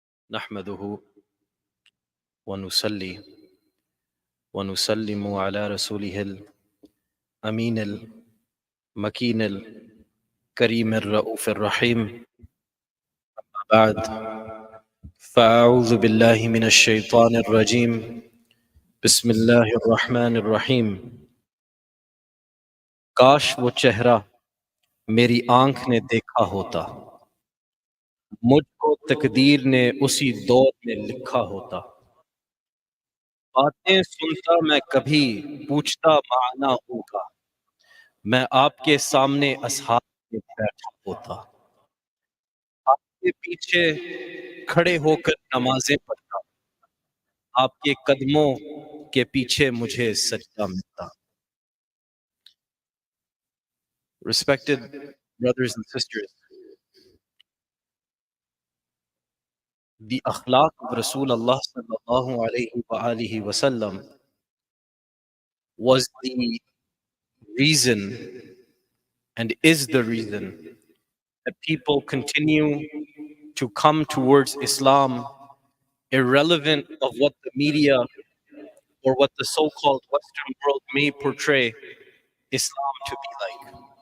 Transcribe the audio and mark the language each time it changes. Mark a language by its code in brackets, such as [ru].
[ar] نحمده ونصلي ونسلم على رسوله الأمين المكين الكريم الرؤوف الرحيم. بعد، فأعوذ بالله من الشيطان الرجيم. بسم الله الرحمن الرحيم. [ur] کاش وہ چہرہ میری آنکھ نے دیکھا ہوتا، مجھ کو تقدیر نے اسی دور میں لکھا ہوتا. باتیں سنتا میں کبھی پوچھتا معنی ہوگا، میں آپ کے سامنے اصحاب میں بیٹھا ہوتا. آپ کے پیچھے کھڑے ہو کر نمازیں پڑھتا، آپ کے قدموں کے پیچھے مجھے سجدہ ملتا. [en] Respected brothers and sisters, the akhlaq of Rasulullah sallallahu alayhi wa alihi wasallam was the reason and is the reason that people continue to come towards Islam, irrelevant of what the media or what the so-called Western world may portray Islam to be like.